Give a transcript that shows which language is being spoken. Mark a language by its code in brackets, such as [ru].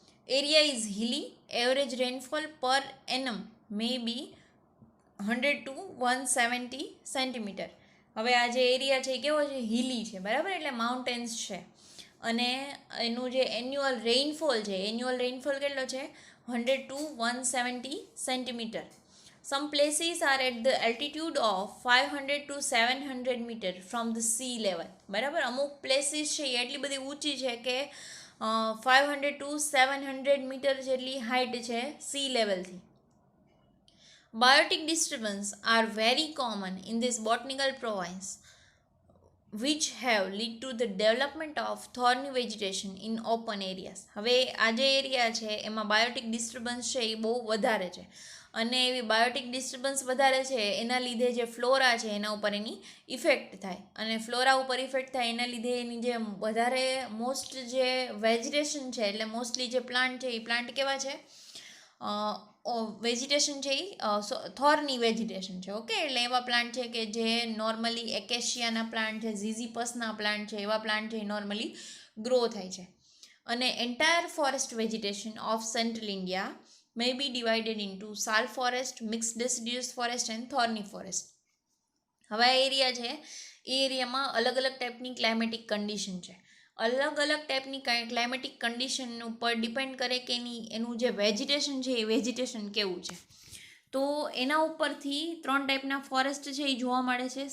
[en] Area is hilly, average rainfall per annum may be 100 to 170 centimetre. [gu] હવે આ જે એરિયા છે એ કેવો છે? હિલી છે, બરાબર, એટલે માઉન્ટેન્સ છે. અને એનું જે એન્યુઅલ રેઇનફોલ છે, એન્યુઅલ રેઇનફોલ કેટલો છે? [en] 100 to 170 centimetre. Some places are at the altitude of 500 to 700 meter from the sea level, બરાબર. [gu] અમુક પ્લેસીસ છે એ એટલી બધી ઊંચી છે કે 500 to 700 મીટર જેટલી હાઇટ છે C લેવલથી. [en] Biotic disturbance are very common in this botanical province, which have led to the development of thorny vegetation in open areas. [gu] હવે આ જે એરિયા છે એમાં બાયોટિક ડિસ્ટર્બન્સ છે એ બહુ વધારે છે, અને એવી બાયોટિક ડિસ્ટર્બન્સ વધારે છે એના લીધે જે ફ્લોરા છે એના ઉપર એની ઇફેક્ટ થાય, અને ફ્લોરા ઉપર ઇફેક્ટ થાય એના લીધે એની જે વધારે મોસ્ટ જે વેજીટેશન છે, એટલે મોસ્ટલી જે પ્લાન્ટ છે એ પ્લાન્ટ કેવા છે? વેજીટેશન છે એ થોરની વેજીટેશન છે, ઓકે. એટલે એવા પ્લાન્ટ છે કે જે નોર્મલી એકેશિયાના પ્લાન્ટ છે, ઝીઝીપસના પ્લાન્ટ છે, એવા પ્લાન્ટ છે એ નોર્મલી ગ્રો થાય છે. [en] અને entire forest vegetation of central India may be divided into sal forest, mixed deciduous forest and thorny forest. [gu] હવે આ એરિયા છે એ એરિયામાં અલગ અલગ ટાઈપની ક્લાઇમેટિક કન્ડિશન છે. અલગ અલગ ટાઈપની ક્લાઇમેટિક કન્ડિશન ઉપર ડિપેન્ડ કરે કે એનું જે વેજીટેશન છે એ વેજીટેશન કેવું છે. તો એના ઉપરથી 3 ટાઈપના ફોરેસ્ટ છે એ જોવા મળે છે.